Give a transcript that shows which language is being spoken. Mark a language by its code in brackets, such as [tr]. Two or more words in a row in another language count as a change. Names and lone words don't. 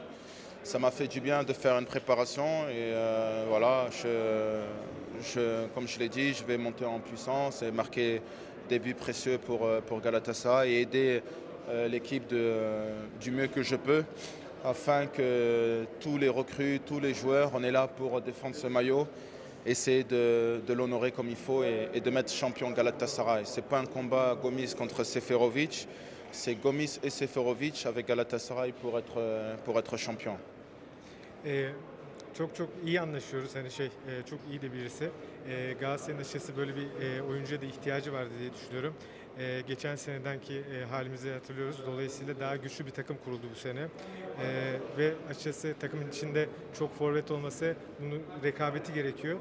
[fr] Ça m'a fait du bien de faire une préparation et voilà, comme je l'ai dit, je vais monter en puissance et marquer des buts précieux pour Galatasaray et aider l'équipe du mieux que je peux afin que tous les recrues, tous les joueurs, on est là pour défendre ce maillot, essayer de l'honorer comme il faut et de mettre champion Galatasaray. Ce n'est pas un combat Gomis contre Seferovic, c'est Gomis et Seferovic avec Galatasaray pour être champion. [tr] Çok iyi anlaşıyoruz. Hani çok iyi de birisi. Galatasaray'ın açıkçası böyle bir oyuncuya da ihtiyacı vardı diye düşünüyorum. Geçen senedenki halimizi hatırlıyoruz. Dolayısıyla daha güçlü bir takım kuruldu bu sene. Ve açıkçası takımın içinde çok forvet olması, bunun rekabeti gerekiyor.